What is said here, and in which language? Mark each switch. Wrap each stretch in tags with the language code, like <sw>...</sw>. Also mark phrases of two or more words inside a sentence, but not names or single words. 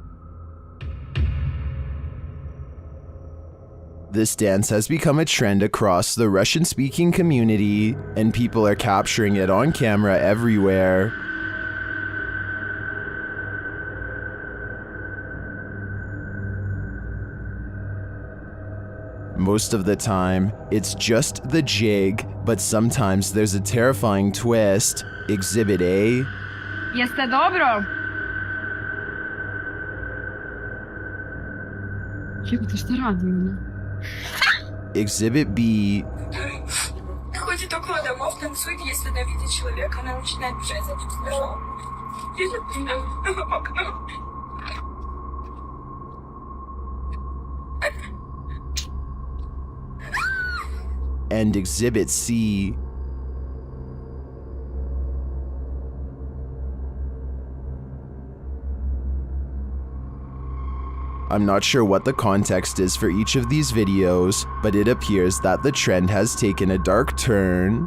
<en>This dance has become a trend across the Russian-speaking community, and people are capturing it on camera everywhere. Most of the time, it's just the jig, but sometimes there's a terrifying twist. Exhibit A.</en> <sr>Jeste dobro? Jebote, šta radimo?</sr> <en>Exhibit B.</en> <ru>Ходит около домов, танцует, если она видит человека, она начинает бежать за ним сбежала. Идет в окно.</ru> <en>And Exhibit C. I'm not sure what the context is for each of these videos, but it appears that the trend has taken a dark turn.</en>